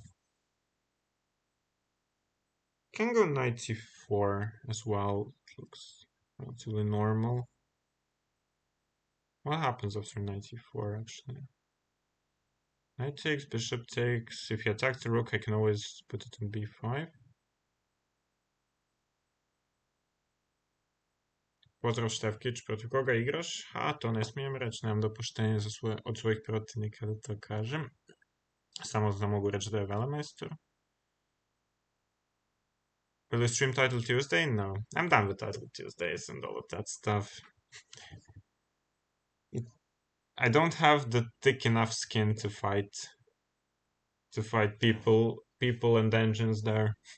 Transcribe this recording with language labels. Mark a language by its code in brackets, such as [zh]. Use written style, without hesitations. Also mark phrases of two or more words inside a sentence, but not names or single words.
[en] Can go knight c4 as well. It looks relatively normal. What happens after knight e4 actually? Knight takes, bishop takes. If he attacks the rook, I can always put it on b5. [hr] Pozdrav Števkić, protiv koga igraš? A, to ne smijem reći, nemam dopuštenje od svojih protivnika da to kažem. Samo da mogu reći da je velemajstor. [en] Will you stream Title Tuesday? No. I'm done with Title Tuesdays and all of that stuff. I don't have the thick enough skin to fight people and engines there.